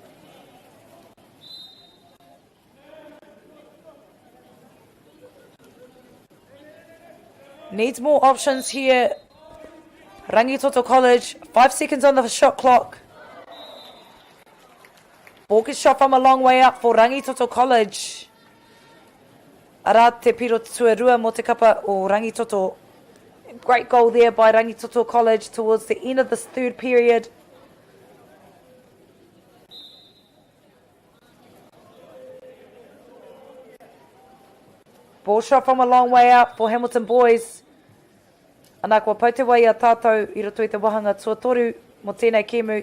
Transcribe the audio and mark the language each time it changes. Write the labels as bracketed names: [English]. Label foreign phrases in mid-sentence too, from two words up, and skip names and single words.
[English] Needs more options here. Rangitoto College, 5 seconds on the shot clock. Ball gets shot from a long way up for Rangitoto College. [Māori] Ara te piro tuarua mo te kapa o Rangitoto. [English] Great goal there by Rangitoto College towards the end of this third period. Ball shot from a long way out for Hamilton boys. [Māori] Anā kua pau te wai a tātou I roto I te wahanga tuatoru mo tēnei kēmu.